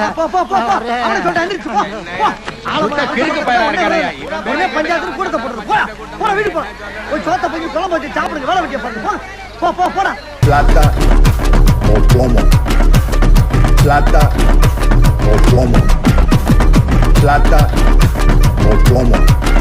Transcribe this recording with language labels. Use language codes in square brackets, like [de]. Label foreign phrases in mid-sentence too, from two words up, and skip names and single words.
[ta] அவனை சொல்லிட்டு எந்திரிச்சு போ கிறுக்கு பையனா இருக்கானே. உடனே பஞ்சாயத்துல கூடத்தை போடுறது போடா போடா வீடு போ போய் சோத்த போய் குழம்பு வச்சு சாப்பிடுங்க வேலை வெட்டிய பாருங்க போடா [es] Plata o plomo. Plata o plomo. Plata o plomo.